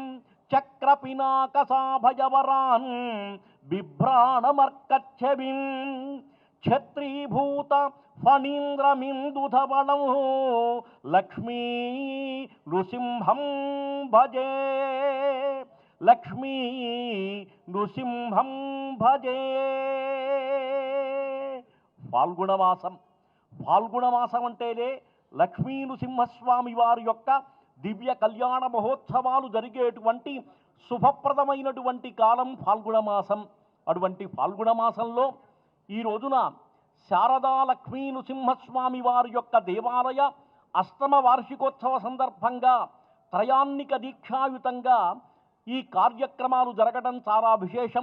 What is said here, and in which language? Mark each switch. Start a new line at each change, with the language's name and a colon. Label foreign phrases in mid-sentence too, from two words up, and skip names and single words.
Sanskrit: चक्रपिनाकसाभयवरान् बिभ्राणमर्कच्छविं क्षत्रीभूत फणीन्द्रमिन्दुधवलं लक्ष्मी नृसिंहं भजे लक्ष्मी नृसिंहं भजे
Telugu: फाल्गुణమాసం అంటేనే లక్ష్మీ నృసింహస్వామి వారి యొక్క దివ్య కళ్యాణ మహోత్సవాలు జరిగేటువంటి శుభప్రదమైనటువంటి కాలం ఫాల్గుణమాసం. అటువంటి ఫాల్గుణమాసంలో ఈ రోజున శారదా లక్ష్మీ నృసింహస్వామి వారి యొక్క దేవాలయ అష్టమ వార్షికోత్సవ సందర్భంగా త్రయాన్నిక దీక్షాయుతంగా ఈ కార్యక్రమాలు జరగడం చాలా విశేషం.